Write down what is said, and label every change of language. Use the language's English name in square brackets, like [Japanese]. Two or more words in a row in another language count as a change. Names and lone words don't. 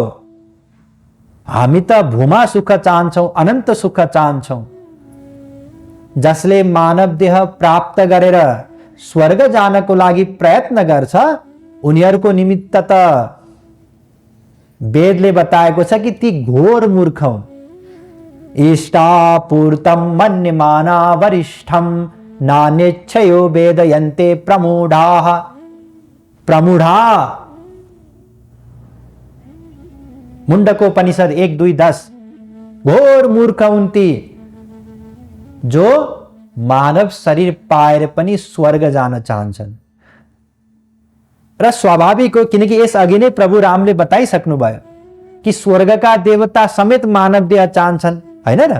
[Nepali] हामी त भूमा सुख चाहन्छौं, अनन्त सुख चाहन्छौं। जसले मानव देह प्राप्त गरेर स्वर्ग जानको लागि प्रयत्न गर्छ उनीहरूको निमित्त त वेदले बताएको छ कि ती घोर मूर्ख हुन्। [Sanskrit] इष्टापूर्तम मन्यमाना वरिष्ठम नानेच्छयो वेदयन्ते प्रमूढाः। प्रमूढा मुण्डकोपनिषद 1:2-10। [Nepali] घोर मूर्ख हुन् ती जो मानव शरीर पाएर पनि स्वर्ग जान चाहन्छन्। र स्वाभाविक हो, किनकि यस अघि नै प्रभु रामले बताइसक्नु भयो कि स्वर्गका देवता समेत मानव देह चाहन्छन्, हैन र?